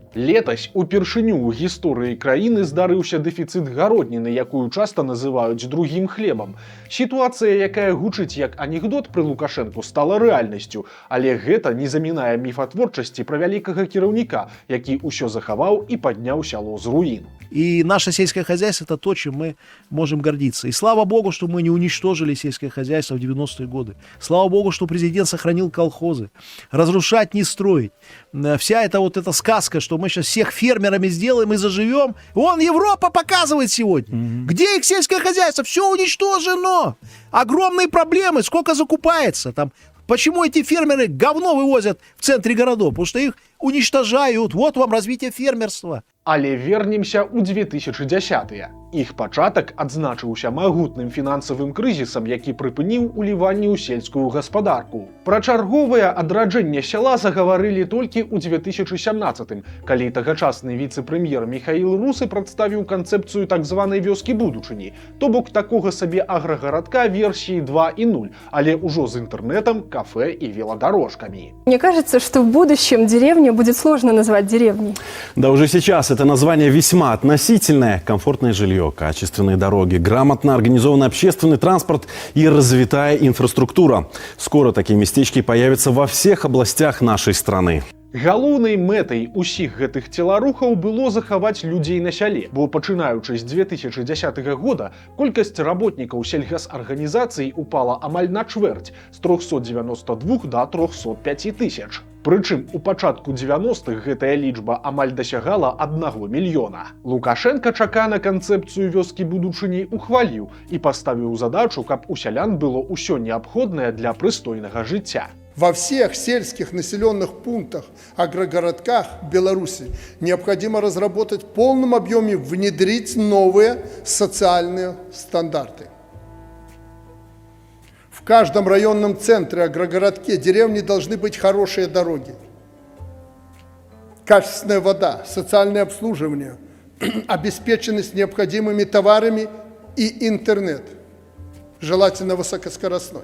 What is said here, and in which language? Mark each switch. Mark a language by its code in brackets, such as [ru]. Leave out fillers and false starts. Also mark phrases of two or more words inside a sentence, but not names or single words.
[be] Летась упершыню ў гісторыі краіны здарыўся дэфіцыт гародніны, якую часта называюць другім хлебам. Сітуацыя, якая гучыць як анекдот пры Лукашэнку, стала рэальнасцю, але гэта не замінае міфатворчасці пра вялікага кіраўніка, які ўсё захаваў і падняў сяло з руін. [ru] И наше сельское хозяйство – это то, чем мы можем гордиться. И слава Богу, что мы не уничтожили сельское хозяйство в 90-е годы. Слава Богу, что президент сохранил колхозы. Разрушать, не строить. Вся эта сказка, что мы сейчас всех фермерами сделаем и заживем. Вон Европа показывает сегодня. Где их сельское хозяйство? Все уничтожено. Огромные проблемы. Сколько закупается там. Почему эти фермеры говно вывозят в центре городов? Потому что их уничтожают. Вот вам развитие фермерства. [be] Але вернемся ў 2010-е. Іх пачатак адзначыўся магутным фінансавым крызісам, які прыпыніў уліванне ў сельскую гаспадарку. Пра чарговае адраджэнне сяла загаварылі толькі ў 2017-м, калі тагачасны віцэ-прэм'ер Михаил Русы прадставіў канцэпцыю так званай вёскі будучыні, то бок такога сабе аграгарадка версіі 2.0, але ўжо з інтэрнэтам, кафе і велодорожками. [ru] Мне кажется, что в будущем деревню будет сложно назвать деревней. Да уже сейчас это название весьма относительное. Комфортное жилье, качественные дороги, грамотно организованный общественный транспорт и развитая инфраструктура. Скоро такие местечки появятся во всех областях нашей страны. [be] Галоўнай мэтай усіх гэтых целарухаў было захаваць людзей на сяле, бо пачынаючы з 2010 года колькасць работнікаў сельгасарганізацый упала амаль на чвэрць з 392 до 305 тысяч. Прычым у пачатку 90-х гэтая лічба амаль дасягала 1 мільёна. Лукашенко чакана канцэпцыю вёскі будучыні ухваліў і паставіў задачу, каб у сялян было ўсё неабходнае для прыстойнага жыцця. [ru] Во всех сельских населенных пунктах, агрогородках Беларуси необходимо разработать в полном объеме, внедрить новые социальные стандарты. В каждом районном центре, агрогородке, деревне должны быть хорошие дороги, качественная вода, социальное обслуживание, обеспеченность необходимыми товарами и интернет, желательно высокоскоростной.